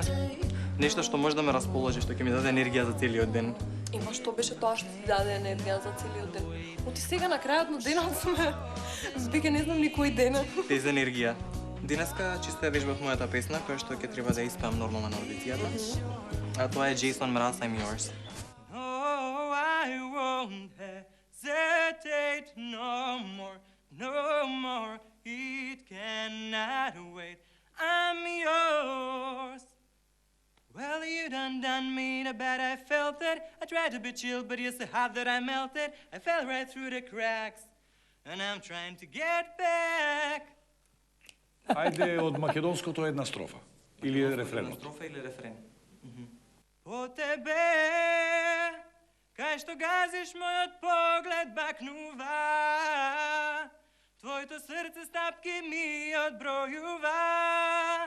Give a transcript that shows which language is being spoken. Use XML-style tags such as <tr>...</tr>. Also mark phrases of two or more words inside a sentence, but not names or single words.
<mk>Нешто што може да ме расположи, што ќе ми даде енергија за целиот ден. Има што беше тоа што ти даде енергија за целиот ден. Оти сега на крајот на денот сме. Збега не знам никој ден. Без енергија. Денеска чисто ја вежбав мојата песна, која што ќе треба да испеам нормално на аудицијата. А тоа е Jason Mraz, I'm Yours.</mk> <en>No, I won't hesitate no more, no more. It cannot wait. I'm yours. Well, you done me the bad, I felt it. I tried to be chill, but you're so hot that I melted. I fell right through the cracks, and I'm trying to get back.</en> <mk>Ајде од македонското една строфа. Или рефренот. Строфа или рефрен? По тебе, кај што газиш мојот поглед бакнува, твоето срце стапки ми одбројува.</mk>